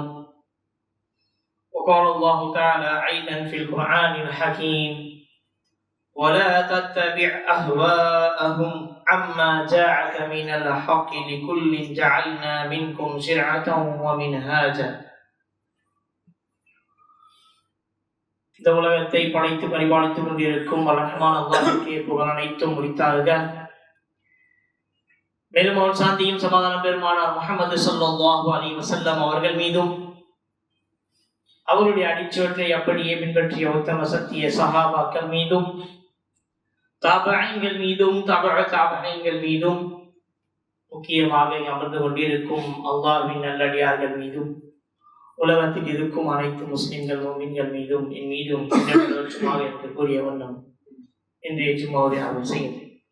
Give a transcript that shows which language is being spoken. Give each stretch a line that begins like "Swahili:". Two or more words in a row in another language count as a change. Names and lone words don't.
Arabic: وقال الله تعالى أيضا في القرآن الحكيم ولا تتبع أهواءهم عما جاءك من الحق لكل جعلنا منكم شرعة ومنهاجا.
Tamil: இந்த உலகத்தை படைத்து பரிபாலித்துக் கொண்டிருக்கும் ரஹ்மான் அல்லாஹ்வுக்கே புகழ் அனைத்தும் உரித்தாக. மேலும் அவர் சாந்தியும் சமாதானம் பெருமானார் முஹம்மது
Arabic: صلى الله عليه وسلم
Tamil: அவர்கள் மீதும் அவருடைய அடிச்சுவற்றை அப்படியே பின்பற்றிய உத்தம சத்திய சஹாபாக்கள் மீதும் தாபஈன்கள் மீதும் தாபஈன்கள் மீதும் முக்கியமாக அமர்ந்து கொண்டிருக்கும் அல்லாஹ்வின் நல்லடியார்கள் மீதும் உலகத்தில் இருக்கும் அனைத்து முஸ்லிம்கள் முஃமின்கள் மீதும் என் மீதும் என்று கூறிய வண்ணம் இன்றைய ஜும்மாவுடைய அமல் செய்கிறேன்.